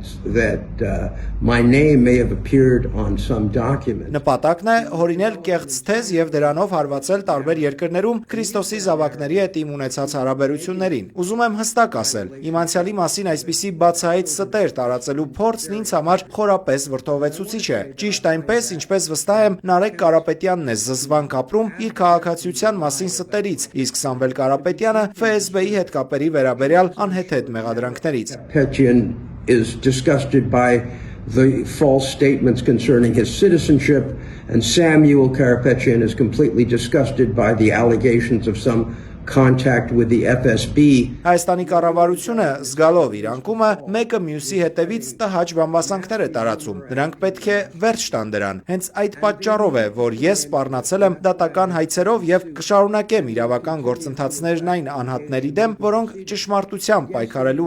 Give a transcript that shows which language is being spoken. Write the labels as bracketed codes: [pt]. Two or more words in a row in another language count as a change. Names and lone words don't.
[hy] Նպատակն է հորինել կեղծ թեզ եւ դրանով հարվածել տարբեր երկրներում Քրիստոսի զավակների հետ իմ ունեցած հարաբերություններին։ Ուզում եմ հստակ ասել, իմ անցյալի մասին այսպիսի բացահայտ ստեր տարածելու փորձն ինձ համար խորապես վրդովեցուցիչ է։ Ճիշտ այնպես, ինչպես վստահ եմ Նարեկ Կարապետյանն է զզվանք ապրում իր քաղաքացիության մասին ստերից, իսկ Սամվել Կարապետյանը ՖՍԲ-ի հետ կապերի վերաբերյալ անհեթեթ մեղադրանքներից։ [en] Is disgusted by the false statements concerning his citizenship, and Samuel Karapetyan is completely disgusted by the allegations of some contact with the FSB. [hy] Հայաստանի կառավարությունը զգալով իր անկումը մեկը մյուսի հետևից տհաճ բամբասանքներ է տարածում։ Նրանք պետք է վերջ տան դրան։ Հենց այդ պատճառով է, որ ես սպառնացել եմ դատական հայցերով եւ կշարունակեմ իրավական գործընթացներն այն անհատների դեմ, որոնք ճշմարտությամբ պայքարելու